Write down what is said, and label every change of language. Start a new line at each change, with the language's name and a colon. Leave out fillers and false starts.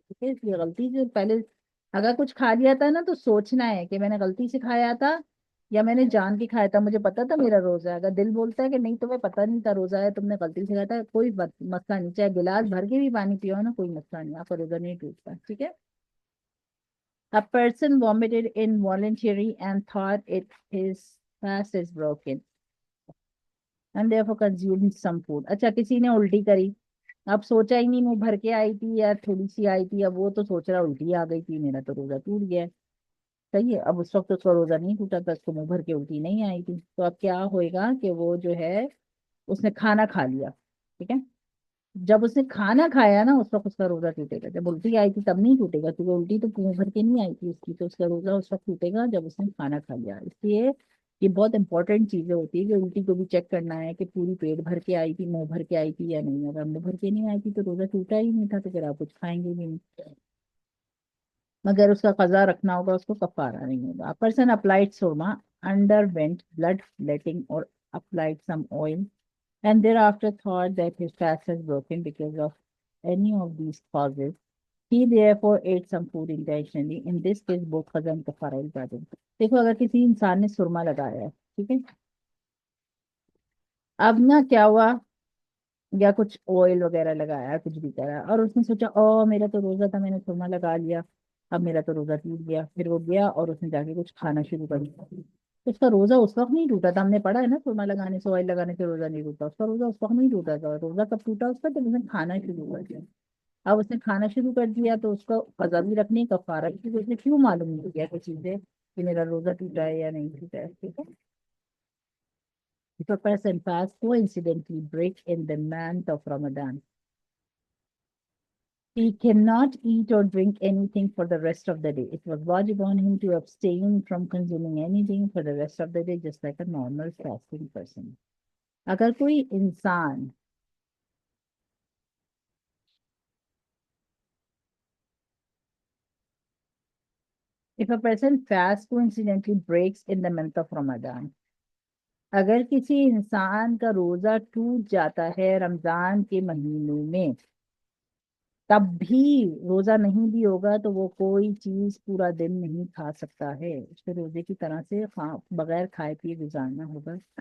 Hindi: ठीक है, इसलिए गलती से पहले अगर कुछ खा लिया था ना तो सोचना है कि मैंने गलती से खाया था या मैंने जान के खाया था, मुझे पता था मेरा रोजा है। अगर दिल बोलता है कि नहीं तुम्हें पता नहीं था रोजा है, तुमने गलती से खाया था, कोई मसला नहीं, चाहे गिलास भर के भी पानी पियो ना, कोई मसला नहीं, आपका रोजा नहीं टूटता। ठीक है।
English: A person vomited involuntarily and thought it his fast is broken and therefore consumed some food.
Hindi: अच्छा, किसी ने उल्टी करी, अब सोचा ही नहीं, मुंह भर के आई थी या थोड़ी सी आई थी, अब वो तो सोच रहा उल्टी आ गई थी, मेरा तो रोजा टूट गया। सही है, अब उस वक्त तो उसका रोजा नहीं टूटा था, उसको मुंह भर के उल्टी नहीं आई थी। तो अब क्या होएगा कि वो जो है उसने खाना खा लिया। ठीक है, जब उसने खाना खाया ना उस वक्त उसका रोजा टूटेगा। जब उल्टी आई थी तब नहीं टूटेगा, क्योंकि उल्टी तो मुंह भर के नहीं आई थी उसकी, तो उसका रोजा उस वक्त टूटेगा जब उसने खाना खा लिया। इसलिए ये बहुत इंपॉर्टेंट चीजें होती है कि उल्टी को भी चेक करना है कि पूरी पेट भर के आई थी, मुंह भर के आई थी या नहीं। अगर मुंह भर के नहीं आई थी तो रोजा टूटा ही नहीं था, तो फिर आप कुछ खाएंगे भी नहीं। मगर उसका कजा रखना होगा, उसको कफारा नहीं होगा।
English: Person applied सुरमा, underwent blood letting और applied some oil and thereafter thought that his fast has broken because of any of these causes. He therefore ate some food intentionally. In this case, both qaza and kafara is wajib.
Hindi: देखो, अगर किसी इंसान ने सुरमा लगाया है, ठीक है, अब ना क्या हुआ, या कुछ ऑयल वगैरह लगाया, कुछ भी करा, और उसने सोचा ओ मेरा तो रोजा था, मैंने सुरमा लगा लिया, अब मेरा तो रोजा टूट गया। फिर वो गया और उसने जाके कुछ खाना शुरू कर दिया, तो उसका रोजा उस वक्त नहीं टूटा था। हमने पढ़ा है ना, सुरमा लगाने से, ऑयल लगाने से रोजा नहीं टूटा। उसका रोजा उस वक्त नहीं टूटा था। रोजा कब टूटा उसका, जब उसने खाना शुरू कर दिया। अब उसने खाना शुरू कर दिया तो उसका कजा भी रखने का, कफारा भी, क्योंकि उसने क्यों मालूम नहीं किया किसी से कि मेरा रोजा टूटा है या नहीं टूटा है। ठीक है।
English: If a person fasts coincidentally break in the month of Ramadan, he cannot eat or drink anything for the rest of the day. It was wajib on him to abstain from consuming anything for the rest of the day, just like a normal fasting person.
Hindi: अगर कोई इंसान
English: if a person fasts coincidentally breaks in the month of Ramadan,
Hindi: अगर किसी इंसान का रोजा टूट जाता है रमजान के महीने में, तब भी रोजा नहीं भी होगा तो वो कोई चीज पूरा दिन नहीं खा सकता है, उसके रोजे की तरह से बगैर खाए पिए गुजारना होगा।